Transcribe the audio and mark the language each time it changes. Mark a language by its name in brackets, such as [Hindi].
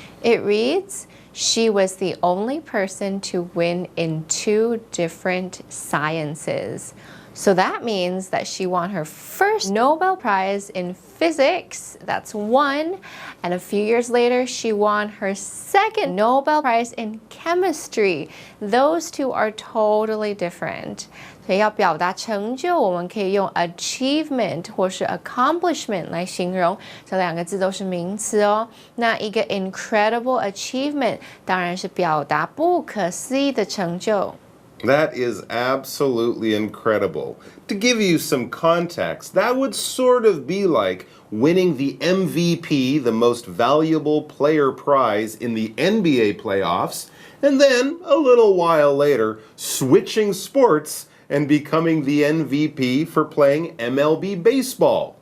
[English] It reads, she was the only person to win in two different sciences. So that means that she won her first Nobel Prize in physics, that's one, and a few years later she won her second Nobel Prize in chemistry. Those two are totally different. [Chinese] 所以要表达成就，我们可以用 achievement 或是 accomplishment 来形容，这两个字都是名词哦。那一个 [English] incredible achievement [Chinese] 当然是表达不可思议的成就。 [English] That is absolutely incredible. To give you some context, that would sort of be like winning the MVP, the most valuable player prize in the NBA playoffs, and then, a little while later, switching sports and becoming the MVP for playing MLB baseball.